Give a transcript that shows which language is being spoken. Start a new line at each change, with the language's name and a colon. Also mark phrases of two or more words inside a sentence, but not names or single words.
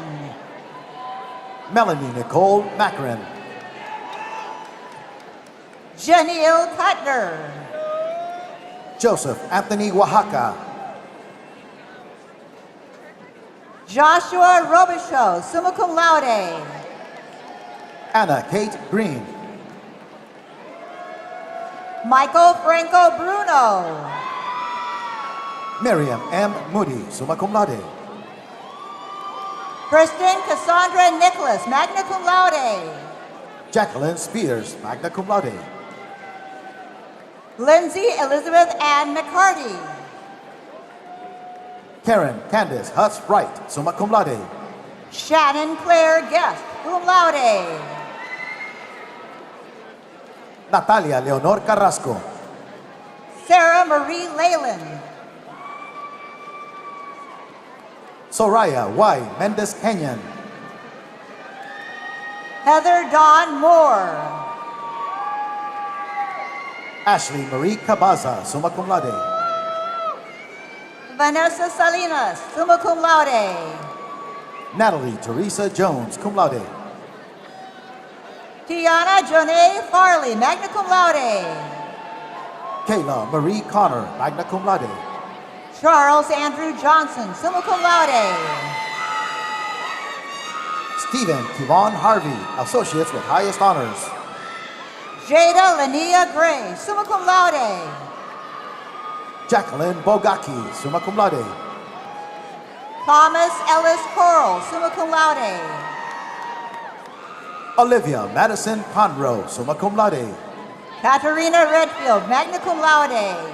English: Melanie Nicole Macron. Janelle Cutler. Joseph Anthony Oaxaca. Joshua Robichaud,
Latin: summa cum laude.
English: Anna Kate Green. Michael Franco Bruno. Miriam M. Moody,
Latin: summa cum laude.
English: Kristen Cassandra Nicholas,
Latin: magna cum laude.
English: Jacqueline Spears,
Latin: magna cum laude.
English: Lindsay Elizabeth Ann McCarty. Karen Candace Hutz Wright,
Latin: summa cum laude.
English: Shannon Claire Guest,
Latin: cum laude.
English: Natalia Leonor Carrasco. Sarah Marie Leyland. Soraya Y. Mendez Kenyon. Heather Dawn Moore. Ashley Marie Cabaza,
Latin: summa cum laude.
English: Vanessa Salinas,
Latin: summa cum laude.
English: Natalie Teresa Jones,
Latin: cum laude.
English: Tiana Jonee Farley,
Latin: magna cum laude.
English: Kayla Marie Connor,
Latin: magna cum laude.
English: Charles Andrew Johnson,
Latin: summa cum laude.
English: Stephen Kevon Harvey, associates with highest honors. Jada Lania Gray,
Latin: summa cum laude.
English: Jacqueline Bogaki,
Latin: summa cum laude.
English: Thomas Ellis Coral,
Latin: summa cum laude.
English: Olivia Madison Conroe,
Latin: summa cum laude.
English: Katarina Redfield,
Latin: magna cum laude.